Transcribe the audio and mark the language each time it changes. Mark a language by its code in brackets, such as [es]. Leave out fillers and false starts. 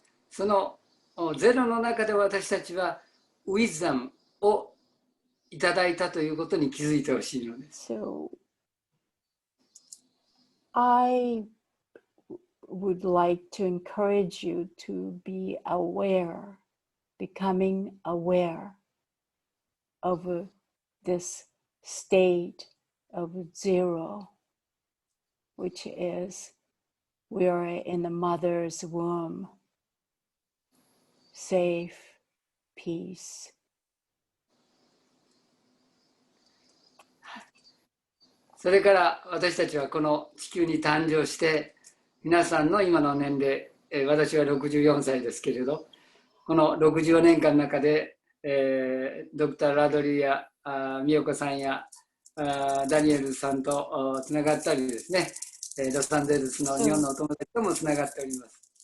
[ja] そのゼロの中で私たちはウィズダムをいただいたということに気づいてほしいのです。 [en] So I would like to encourage you to be aware, becoming aware of this state of zero, which is we are in the mother's womb, safe, peace. [ja] それから私たちはこの地球に誕生して皆さんの今の年齢、私は64歳ですけれど、この64年間の中で、ドクター・ラドリーや美代子さんやダニエルさんとつながったりですね、ロサンゼルスの日本のお友達ともつながっております。